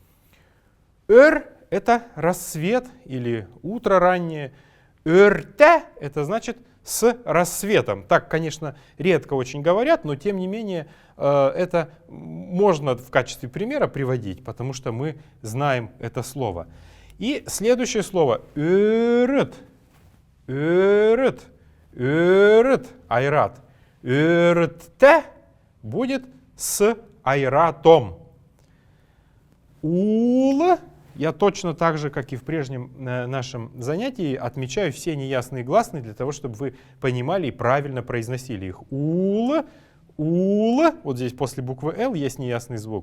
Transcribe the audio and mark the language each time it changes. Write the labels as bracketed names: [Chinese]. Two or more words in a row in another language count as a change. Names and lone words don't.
[Russian] «Эр» — это рассвет или утро раннее. «Эрте» — это значит с рассветом. Так, конечно, редко очень говорят, но тем не менее это можно в качестве примера приводить, потому что мы знаем это слово. И следующее слово «эрет». «Эрет». «Эрет» — айрат. «Эрте» будет с айратом. «Ул» я точно так же, как и в прежнем нашем занятии, отмечаю все неясные гласные для того, чтобы вы понимали и правильно произносили их. «Ул», «ул», вот здесь после буквы «л» есть неясный звук.